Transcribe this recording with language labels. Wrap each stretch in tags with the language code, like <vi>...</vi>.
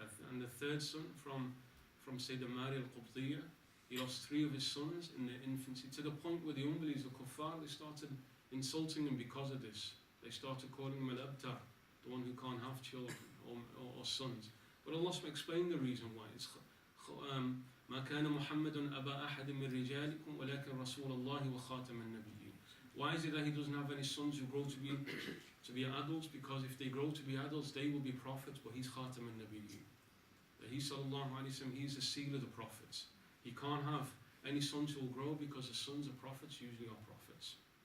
<en>And the third son from Sayyidina Mari al-Qubtiyya, he lost three of his sons in their infancy, to the point where the unbelievers, the kuffar, they started insulting him because of this. They started calling him al-Abtar, the one who can't have children or sons. But Allah explained the reason why.</en> <ar>It's ما كان محمد أبا أحد من رجالكم ولكن رسول الله وخاتم النبيين.</ar> <en>Why is it that he doesn't have any sons who grow to be adults? Because if they grow to be adults, they will be prophets, but he's Khatam al-Nabiyyin. He sallallahu alayhi wa sallam, he's the seal of the prophets. He can't have any sons who will grow, because the sons of prophets usually are prophets.</en>